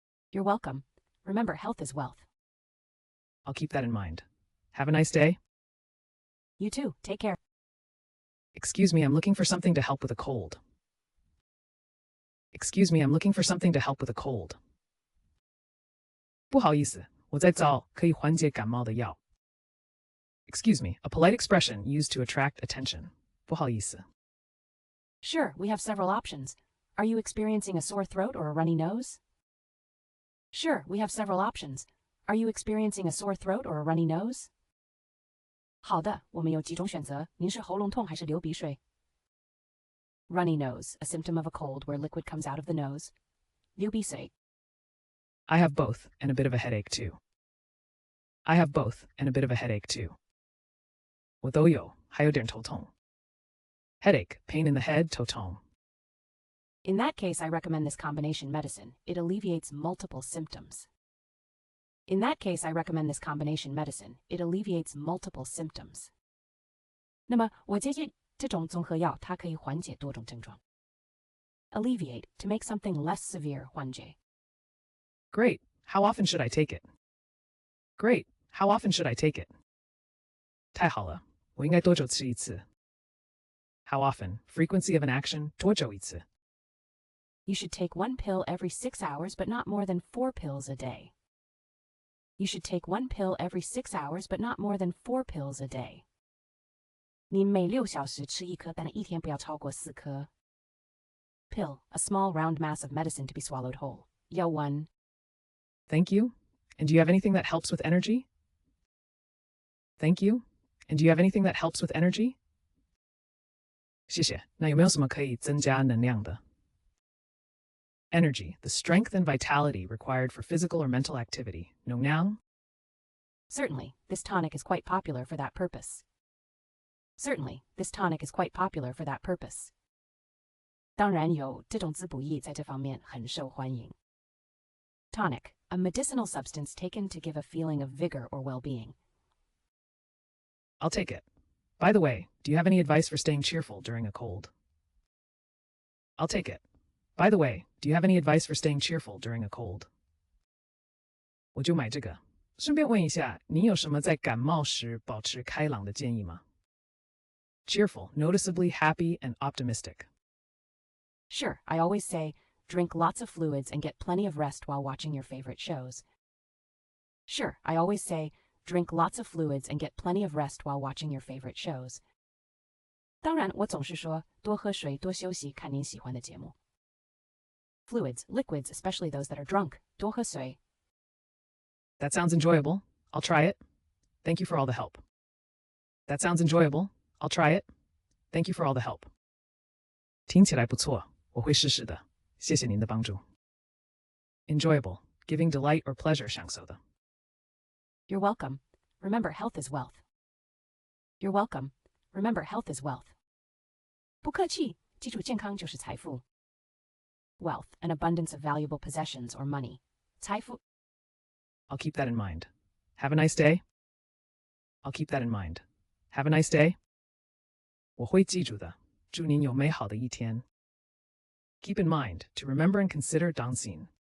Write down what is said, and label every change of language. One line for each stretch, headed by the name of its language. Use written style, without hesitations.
English: You're welcome. Remember, health is wealth. I'll keep that in mind. Have a nice day. You too. Take care. Excuse me, I'm looking for something to help with a cold. Excuse me, I'm looking for something to help with a cold.
Chinese: 不好意思，我在找可以缓解感冒的药。
English: Excuse me, a polite expression used to attract attention.
Chinese: 不好意思。
English: Sure, we have several options. Are you experiencing a sore throat or a runny nose? Sure, we have several options. Are you experiencing a sore throat or a runny nose?
Chinese: 好的，我们有几种选择。您是喉咙痛还是流鼻水？
English: Runny nose, a symptom of a cold where liquid comes out of the nose.
Chinese: 流鼻水
English: I have both, and a bit of a headache too. I have both, and a bit of a headache too.
Chinese: 我都有，还有点头痛。
English: Headache, pain in the head,
Chinese: 头痛。
English: In that case, I recommend this combination medicine. It alleviates multiple symptoms. In that case, I recommend this combination medicine. It alleviates multiple symptoms.
Chinese: 那么，我建议这种综合药，它可以缓解多种症状。
English: Alleviate, to make something less severe,
Chinese: 缓解。
English: Great. How often should I take it? Great. How often should I take it?
Chinese: 太好了，我应该多久吃一次？
English: How often? Frequency of an action,
Chinese: 多久一次？
English: You should take one pill every 6 hours, but not more than 4 pills a day. You should take one pill every 6 hours, but not more than 4 pills a day.
Chinese: 你每6小时吃一颗，但一天不要超过4颗。
English: Pill, a small round mass of medicine to be swallowed whole.
Chinese: 药丸
English: Thank you. And do you have anything that helps with energy? Thank you. And do you have anything that helps with energy?
Chinese: 谢谢。那有没有什么可以增加能量的？
English: Energy, the strength and vitality required for physical or mental activity.
Chinese: 能量
English: Certainly, this tonic is quite popular for that purpose. Certainly, this tonic is quite popular for that purpose.
Chinese: 当然有，这种滋补液在这方面很受欢迎。
English: Tonic, a medicinal substance taken to give a feeling of vigor or well-being. I'll take it. By the way, do you have any advice for staying cheerful during a cold? I'll take it. By the way, do you have any advice for staying cheerful during a cold?
Chinese: 我就买这个。顺便问一下，您有什么在感冒时保持开朗的建议吗？
English: Cheerful, noticeably happy and optimistic. Sure, I always say, drink lots of fluids and get plenty of rest while watching your favorite shows. Sure, I always say, drink lots of fluids and get plenty of rest while watching your favorite shows.
Chinese: 当然，我总是说，多喝水，多休息，看您喜欢的节目。
English: Fluids, liquids, especially those that are drunk.
Chinese: 多喝水
English: That sounds enjoyable. I'll try it. Thank you for all the help. That sounds enjoyable. I'll try it. Thank you for all the help.
Chinese: 听起来不错，我会试试的。谢谢您的帮助。
English: Enjoyable, giving delight or pleasure
Chinese: 享受的。
English: You're welcome. Remember, health is wealth. You're welcome. Remember, health is wealth.
Chinese: 不客气，记住健康就是财富。
English: Wealth, an abundance of valuable possessions or money.
Chinese: 财富
English: I'll keep that in mind. Have a nice day. I'll keep that in mind. Have a nice day.
Chinese: 我会记住的。祝您有美好的一天。
English: Keep in mind, to remember and consider
Chinese: 当心